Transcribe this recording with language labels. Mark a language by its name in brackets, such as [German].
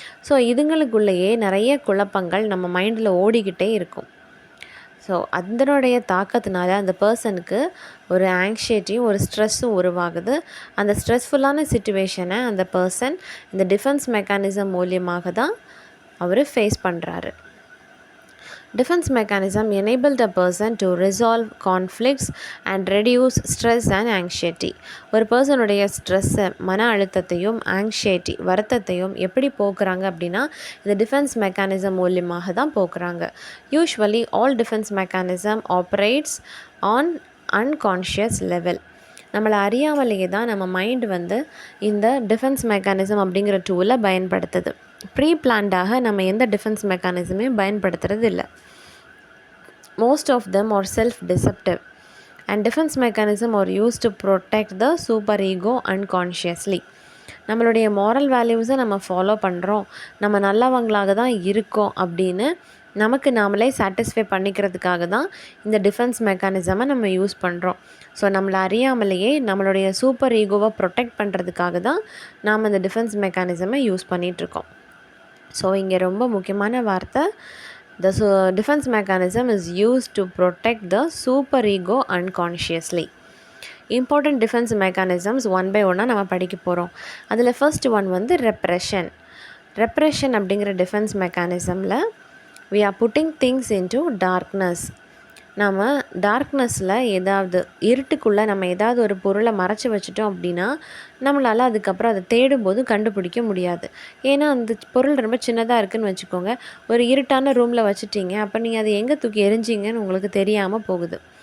[Tamil] So இதுங்களுக்குள்ளேயே நிறைய குழப்பங்கள் நம்ம மைண்டில் ஓடிக்கிட்டே இருக்கும். ஸோ அதனுடைய தாக்கத்தினால அந்த பர்சனுக்கு ஒரு ஆங்ஷைட்டியும் ஒரு ஸ்ட்ரெஸ்ஸும் உருவாகுது. அந்த ஸ்ட்ரெஸ்ஃபுல்லான சிச்சுவேஷனை அந்த பர்சன் இந்த டிஃபென்ஸ் மெக்கானிசம் மூலியமாக தான் அவர் ஃபேஸ் பண்ணுறாரு. [English] Defense mechanism enabled a person to resolve conflicts and reduce stress and anxiety. [Tamil] ஒரு பர்சனுடைய ஸ்ட்ரெஸ்ஸை மன அழுத்தத்தையும் ஆங்ஷைட்டி வருத்தத்தையும் எப்படி போக்குறாங்க அப்படின்னா இந்த டிஃபென்ஸ் மெக்கானிசம் மூலியமாக தான் போக்குறாங்க. [English] Usually all defence mechanism operates on unconscious level. [Tamil] நம்மளை அறியாமலேயே தான் நம்ம மைண்டு இந்த டிஃபென்ஸ் மெக்கானிசம் அப்படிங்கிற டூலை பயன்படுத்துது. ப்ரீ பிளான்டாக நம்ம எந்த டிஃபென்ஸ் மெக்கானிசமே பயன்படுத்துறது இல்லை. [English] Most of them are self-deceptive and defense mechanism are used to protect the super ego unconsciously. [Tamil] நம்மளுடைய மாரல் வேல்யூஸை நம்ம ஃபாலோ பண்ணுறோம், நம்ம நல்லவங்களாக தான் இருக்கோம் அப்படின்னு நமக்கு நாமளே சாட்டிஸ்ஃபை பண்ணிக்கிறதுக்காக தான் இந்த டிஃபென்ஸ் மெக்கானிசமை நம்ம யூஸ் பண்ணுறோம். ஸோ நம்மளை அறியாமலேயே நம்மளுடைய சூப்பர் ஈகோவை ப்ரொடெக்ட் பண்ணுறதுக்காக தான் நாம் இந்த டிஃபென்ஸ் மெக்கானிசமை யூஸ் பண்ணிகிட்ருக்கோம். ஸோ இங்கே ரொம்ப முக்கியமான வார்த்தை, [English] the defense mechanism is used to protect the super ego unconsciously. Important defense mechanisms one by one [Tamil] நம்ம படிக்க போகிறோம். அதில் [English] First one repression. Repression அப்படிங்கிற defence மெக்கானிசமில் we are putting things into darkness. [Tamil] நம்ம டார்க்னஸில் ஏதாவது இருட்டுக்குள்ளே நம்ம ஏதாவது ஒரு பொருளை மறைச்சி வச்சிட்டோம் அப்படின்னா நம்மளால் அதுக்கப்புறம் அதை தேடும்போது கண்டுபிடிக்க முடியாது. ஏன்னா அந்த பொருள் ரொம்ப சின்னதாக இருக்குதுன்னு வச்சுக்கோங்க, ஒரு இருட்டான ரூமில் வச்சுட்டிங்க, அப்போ நீங்கள் அதை எங்கே தூக்கி எரிஞ்சிங்கன்னு உங்களுக்கு தெரியாமல் போகுது.